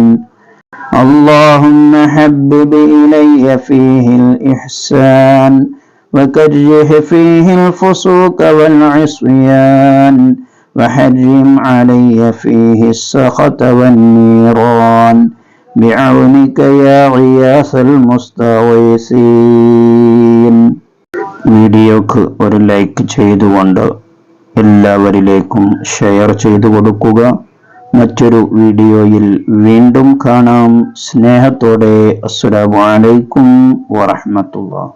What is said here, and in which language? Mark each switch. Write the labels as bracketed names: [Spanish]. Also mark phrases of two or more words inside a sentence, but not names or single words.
[Arabic] اللهم حبب إلي فيه الإحسان وكره فيه الفسوق والعصيان وحرم علي فيه السخط والنيران بعونك يا غياث المستغيثين. [Malayalam] വീഡിയോക്ക് ഒരു ലൈക്ക് ചെയ്തുകൊണ്ട് എല്ലാവരിലേക്കും ഷെയർ ചെയ്തു കൊടുക്കുക. മറ്റൊരു വീഡിയോയിൽ വീണ്ടും കാണാം. സ്നേഹത്തോടെ [Arabic] السلام عليكم ورحمة الله.